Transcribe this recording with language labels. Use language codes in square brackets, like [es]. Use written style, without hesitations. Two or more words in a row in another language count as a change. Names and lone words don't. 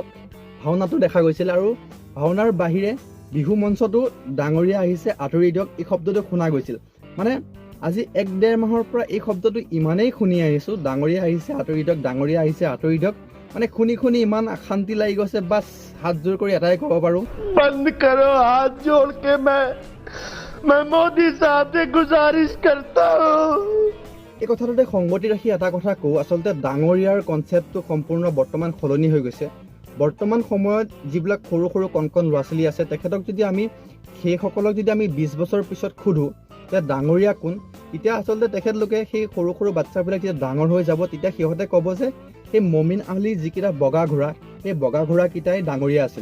[as] ভাওনাটো দেখা গৈছিল, আৰু ভাওনাৰ বাহিৰে বিহু মঞ্চতো ডাঙৰীয়া আহিছে আঁতৰি দিয়ক এই শব্দটো শুনা গৈছিল। মানে আজি 1-1.5 মাহৰ পৰা এই শব্দটো ইমানেই শুনি আহিছোঁ, ডাঙৰীয়া আহিছে আঁতৰি দিয়ক, ডাঙৰীয়া আহিছে আঁতৰি দিয়ক। মানে শুনি ইমান অশান্তি লাগি গৈছে। বাছ হাত জোৰ কৰি এটাই ক'ব পাৰোঁ, [hi] बंद करो हाथ जोड़ के मैं मोदी साहब से गुजारिश करता हूँ। [as] এই কথাটোতে সংগতি ৰাখি এটা কথা কওঁ, আচলতে ডাঙৰীয়াৰ কনচেপ্টটো সম্পূৰ্ণ বৰ্তমান সলনি হৈ গৈছে। বৰ্তমান সময়ত যিবিলাক সৰু কণ ল'ৰা ছোৱালী আছে, তেখেতক যদি আমি সেইসকলক যদি আমি 20 বছৰ পিছত সোধোঁ যে ডাঙৰীয়া কোন, তেতিয়া আচলতে তেখেতলোকে সেই সৰু বাচ্ছাবিলাক যেতিয়া ডাঙৰ হৈ যাব, তেতিয়া সিহঁতে ক'ব যে সেই মমিন আলীৰ যিকেইটা বগা ঘোঁৰা, সেই বগা ঘোঁৰাকেইটাই ডাঙৰীয়া আছিল।